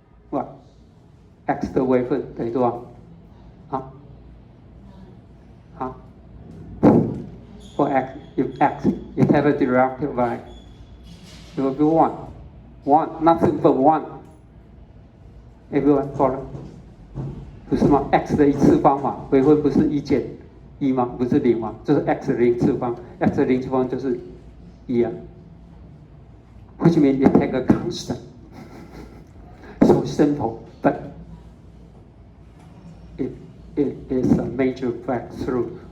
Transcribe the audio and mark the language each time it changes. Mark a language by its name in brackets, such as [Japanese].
[Chinese] What? X 的微分等于多少？好，好。 [English] For X, if you have a derivative of X, it will be 1. 1, nothing but 1. Everyone follow? [Chinese] 不是吗 ？X 的一次方嘛，微分不是1减1吗？不是0吗？就是 X 的零次方 ，X 的零次方就是1啊。 [English] Which means you take a constant. So simple, but it is a major breakthrough.